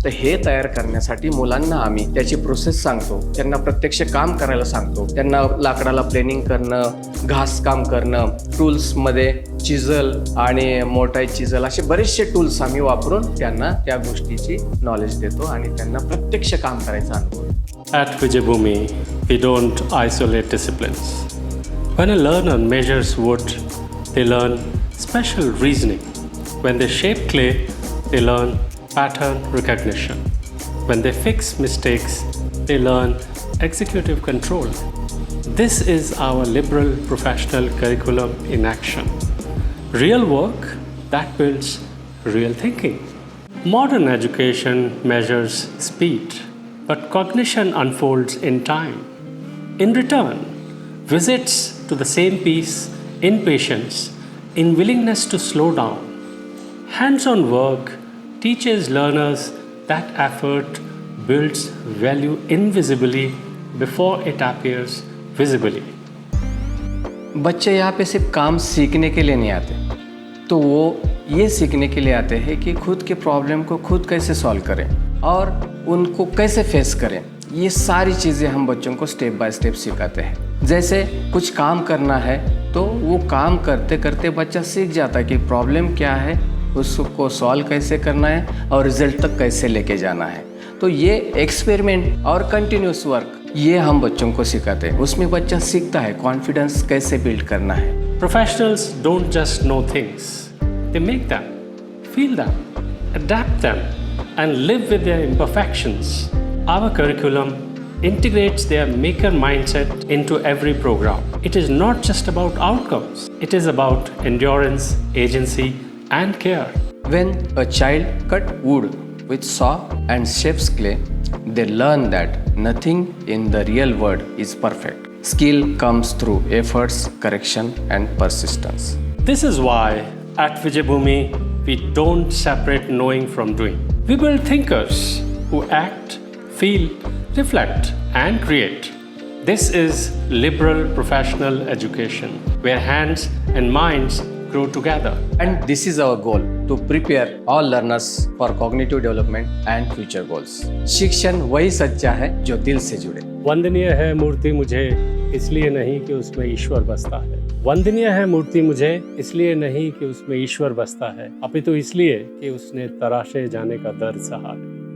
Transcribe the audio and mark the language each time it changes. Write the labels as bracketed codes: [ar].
[mr] तर हे तयार करण्यासाठी मुलांना आम्ही त्याची प्रोसेस सांगतो, त्यांना प्रत्यक्ष काम करायला सांगतो, त्यांना लाकडाला प्लेनिंग करणं, घास काम करणं, टूल्समध्ये चिझल आणि मोटाईज चिझल असे बरेचसे टूल्स आम्ही वापरून त्यांना त्या गोष्टीची नॉलेज देतो आणि त्यांना प्रत्यक्ष काम करायचा अनुभव। [en] At Vijayabhumi, we don't isolate disciplines. When a learner measures wood, they learn special reasoning. When they shape clay, they learn pattern recognition. When they fix mistakes, they learn executive control. This is our liberal professional curriculum in action. Real work that builds real thinking. Modern education measures speed, but cognition unfolds in time. In return, visits to the same piece in patience, in willingness to slow down. Hands-on work teaches learners that effort builds value invisibly before it appears visibly. [hi] बच्चे यहाँ पे सिर्फ काम सीखने के लिए नहीं आते, तो वो ये सीखने के लिए आते हैं कि खुद के प्रॉब्लम को खुद कैसे सॉल्व करें और उनको कैसे फेस करें। ये सारी चीज़ें हम बच्चों को स्टेप बाय स्टेप सिखाते हैं। जैसे कुछ काम करना है तो वो काम करते करते बच्चा सीख जाता है कि प्रॉब्लम क्या है, उसको सॉल्व कैसे करना है और रिजल्ट तक कैसे लेके जाना है। तो ये एक्सपेरिमेंट और कंटिन्यूस वर्क ये हम बच्चों को सिखाते हैं। उसमें बच्चा सीखता है कॉन्फिडेंस कैसे बिल्ड करना है। [en] Professionals don't just know things, they make them, feel them, adapt them, and live with their imperfections. Our curriculum integrates their maker mindset into every program. It is not just about outcomes, it is about endurance, agency, and care. When a child cut wood with saw and shapes clay, they learn that nothing in the real world is perfect. Skill comes through efforts, correction, and persistence. This is why at Vijayabhumi we don't separate knowing from doing. We build thinkers who act, feel, reflect, and create. This is liberal professional education where hands and minds grow together. And this is our goal, to prepare all learners for cognitive development and future goals. [hi] शिक्षण वही सच्चा है जो दिल से जुड़े। वंदनीय है मूर्ति मुझे इसलिए नहीं कि उसमें ईश्वर बसता है। वंदनीय है मूर्ति मुझे इसलिए नहीं कि उसमें ईश्वर बसता है, अपितु इसलिए कि उसने तराशे जाने का दर्द सहा है।